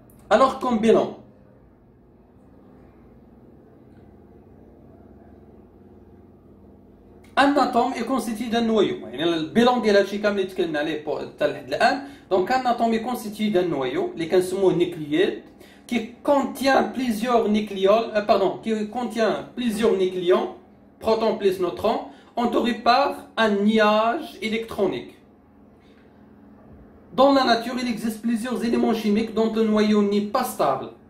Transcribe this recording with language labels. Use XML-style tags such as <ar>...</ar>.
<fr>Alors comme bilan, un atome est constitué d'un noyau.</fr> <ar>يعني البيلون ديال هادشي كامل اللي تكلمنا عليه حتى لحد الان. دونك</ar> <fr>un atome est constitué d'un noyau</fr> <ar>اللي كنسموه نيكلييد</ar> <fr>qui contient plusieurs nucléons, qui contient plusieurs nucléons, protons plus neutrons, on te répare un nuage électronique. Dans la nature, il existe plusieurs éléments chimiques dont le noyau n'est pas stable.</fr>